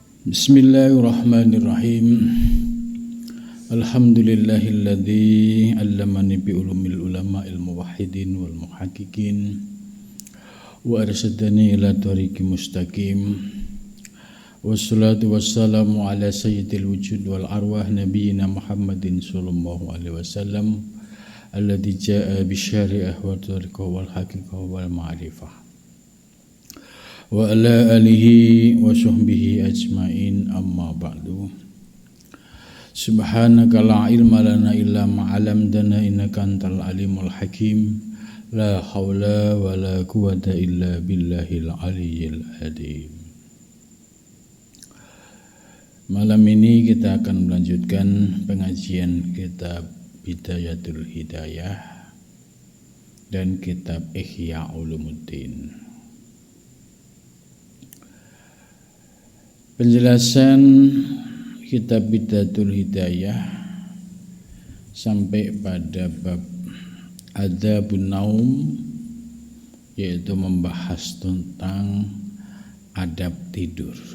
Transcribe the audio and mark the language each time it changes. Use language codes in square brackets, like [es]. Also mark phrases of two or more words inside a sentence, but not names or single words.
[ar] بسم الله الرحمن الرحيم. الحمد لله الذي علمني بعلوم العلماء الموحدين والمحققين وأرشدني إلى طريق مستقيم. والصلاة والسلام على سيد الوجود والأرواح نبينا محمد صلى الله عليه وسلم الذي جاء بشريعة وطريقة والحقيقة والمعرفة. وعلى آله وصحبه أجمعين، أما بعد. سبحانك لا علم لنا إلا ما علمتنا إنك أنت العليم الحكيم. لا حول ولا قوة إلا بالله العلي العظيم. [id] Malam ini kita akan melanjutkan pengajian kitab Bidayatul Hidayah dan kitab Ihya Ulumuddin. Penjelasan kitab Bidayatul Hidayah sampai pada bab Adzabun Naum, yaitu membahas tentang adab tidur.